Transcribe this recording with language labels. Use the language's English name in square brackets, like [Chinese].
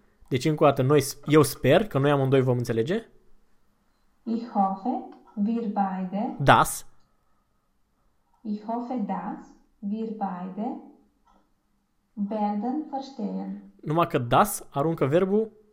[Romanian] Deci, încă o dată, eu sper că noi amândoi vom înțelege. [German] Ich hoffe, wir beide. Das. Ich hoffe, dass wir beide werden verstehen. [Romanian] Numai că das aruncă verbul